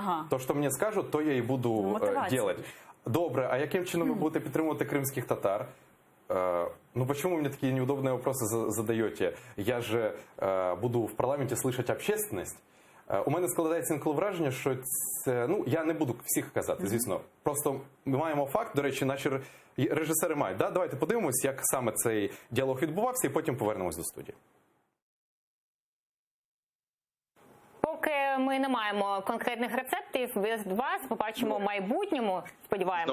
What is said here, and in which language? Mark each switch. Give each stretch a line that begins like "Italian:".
Ukrainian: То, що мені скажуть, то я і буду робити. Добре, а яким чином ви будете підтримувати кримських татар?
Russian: Почему мне такие неудобные вопросы задаете? Я же буду в парламенті слышать общественность.
Ukrainian: У мене складається інколи враження, що це, я не буду всіх казати, звісно. Просто ми маємо факт, до речі, наші режисери мають. Да? Давайте подивимось, як саме цей діалог відбувався, і потім повернемось до студії. Поки ми не маємо конкретних рецептів, від вас побачимо в майбутньому, сподіваємося.